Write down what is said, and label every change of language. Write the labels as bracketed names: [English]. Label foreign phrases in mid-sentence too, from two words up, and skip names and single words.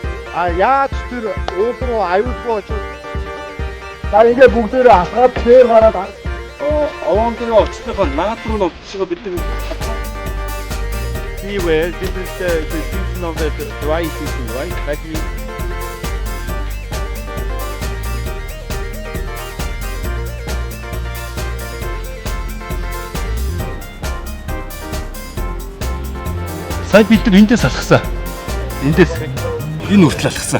[Mongolian] Яаж тэр уул руу аюулгүй очив. За ингээд бүгдээрээ асгаад тэр гараад овон дээр очихлоо наад руу нь очиж бид нар [English] anyway, this is the season of the dry season, right? That means [Mongolian] сая бид нар эндээс алхсан. Эндээс энэ хүртэл алхсан.